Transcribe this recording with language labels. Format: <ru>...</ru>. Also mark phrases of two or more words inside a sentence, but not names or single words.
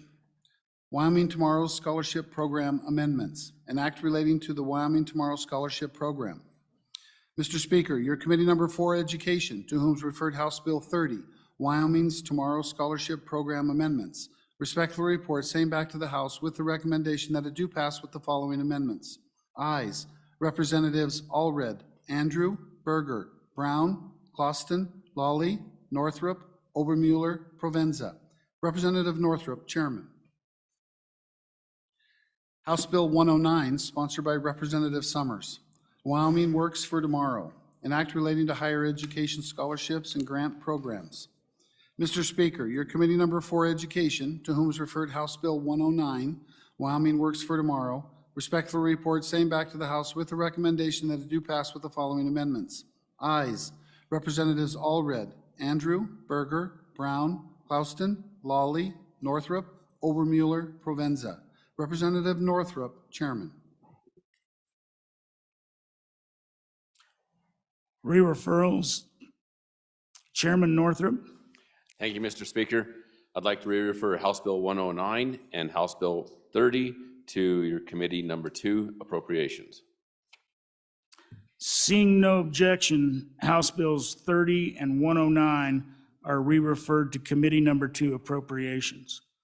<en>Wyoming Tomorrow Scholarship Program Amendments, an act relating to the Wyoming Tomorrow Scholarship Program. Mr. Speaker, your Committee Number 4, Education, to whom is referred House Bill 30, Wyoming's Tomorrow Scholarship Program Amendments, respectfully report same back to the House with the recommendation that it do pass with the following amendments. Ayes, Representatives Allred, Andrew, Berger, Brown, Clauston, Lawley, Northrup, Obermuller, Provenza. Representative Northrup, Chairman. House Bill 109, sponsored by Representative Summers. Wyoming Works for Tomorrow, an act relating to higher education scholarships and grant programs. Mr. Speaker, your Committee Number 4, Education, to whom is referred House Bill 109, Wyoming Works for Tomorrow, respectfully report same back to the House with the recommendation that it do pass with the following amendments. Ayes, Representatives Allred, Andrew, Berger, Brown, Clauston, Lawley, Northrup, Obermuller, Provenza. Representative Northrup, Chairman. Re-referrals. Chairman Northrup. Thank you, Mr. Speaker. I'd like to re-refer House Bill 109 and House Bill 30 to your Committee Number 2, Appropriations. Seeing no objection, House Bills 30 and 109 are re-referred to Committee Number 2, Appropriations.</en>